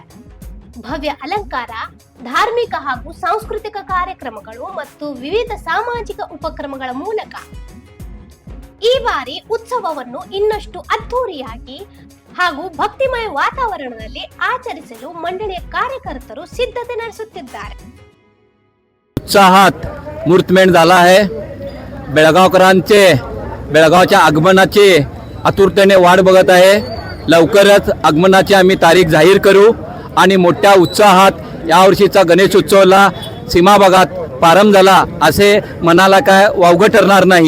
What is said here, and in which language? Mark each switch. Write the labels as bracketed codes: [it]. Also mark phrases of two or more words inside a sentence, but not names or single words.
[kn] ಭವ್ಯ ಅಲಂಕಾರ, ಧಾರ್ಮಿಕ ಹಾಗೂ ಸಾಂಸ್ಕೃತಿಕ ಕಾರ್ಯಕ್ರಮಗಳು ಮತ್ತು ವಿವಿಧ ಸಾಮಾಜಿಕ ಉಪಕ್ರಮಗಳ ಮೂಲಕ ಈ ಬಾರಿ ಉತ್ಸವವನ್ನು ಇನ್ನಷ್ಟು ಅದ್ದೂರಿಯಾಗಿ ಹಾಗೂ ಭಕ್ತಿಮಯ ವಾತಾವರಣದಲ್ಲಿ ಆಚರಿಸಲು ಮಂಡಳಿಯ ಕಾರ್ಯಕರ್ತರು ಸಿದ್ಧತೆ ನಡೆಸುತ್ತಿದ್ದಾರೆ. [mr] उत्साहात मुहूर्तमेढ झाला आहे. बेळगावकरांचे बेळगावच्या आगमनाची आतुरतेने वाट बघत आहे. लवकरच आगमनाची आम्ही तारीख जाहीर करू आणि मोठ्या उत्साहात यावर्षीचा गणेशोत्सवाला सीमा भागात प्रारंभ झाला असे मनाला काय वावगं ठरणार नाही.